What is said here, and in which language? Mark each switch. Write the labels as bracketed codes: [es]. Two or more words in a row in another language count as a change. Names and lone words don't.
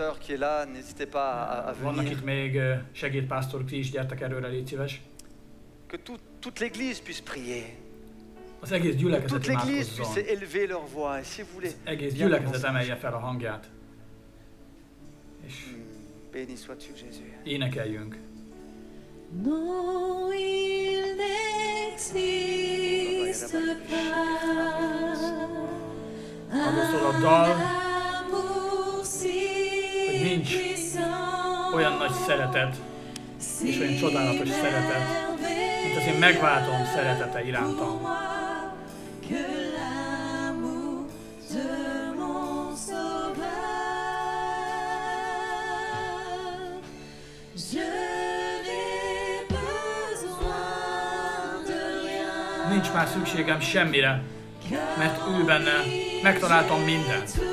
[hu] Vannak itt még segédpásztorok, ti is gyertek előre, légy szíves. Az egész gyülekezet imádkozzon. Az egész gyülekezet emelje fel a hangját. És énekeljünk. [fr] No, il n'existe pas [hu] arról szól a dal, hogy nincs olyan nagy szeretet, és olyan csodálatos szeretet, mint az én megváltom szeretete irántam. Nincs már szükségem semmire, mert ő benne megtaláltam mindent.